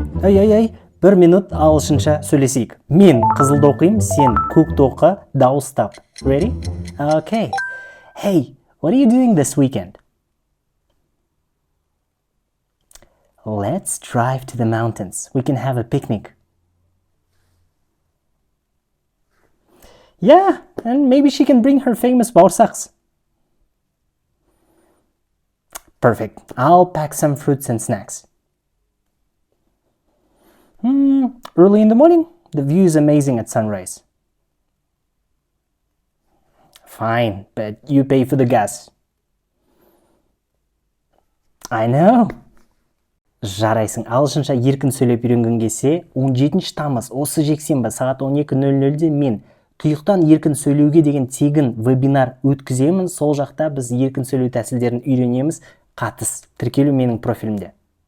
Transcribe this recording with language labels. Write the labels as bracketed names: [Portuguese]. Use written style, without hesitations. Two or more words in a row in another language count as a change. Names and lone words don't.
[Kazakh] Ай, 1 минут ағылшынша сөйлесейік. Мен қызылды оқимын, сен көкті оқы, дауыстап. [English] Ready? Okay. Hey, what are you doing this weekend? Let's drive to the mountains. We can have a picnic. Yeah, and maybe she can bring her famous baursaks. Perfect. I'll pack some fruits and snacks. Early in the morning, the view is amazing at sunrise. Fine, but you pay for the gas. I know. [Kazakh] Жарайсың, ағылшынша еркін сөйлеп үйренгің келсе, 17 тамыз осы жексенбі сағат 12:00-де мен тұйықтан еркін сөйлеуге деген тегін вебинар өткіземін. Сол жақта біз еркін сөйлеу тәсілдерін үйренеміз. Қатыс. Тіркелу менің профилімде.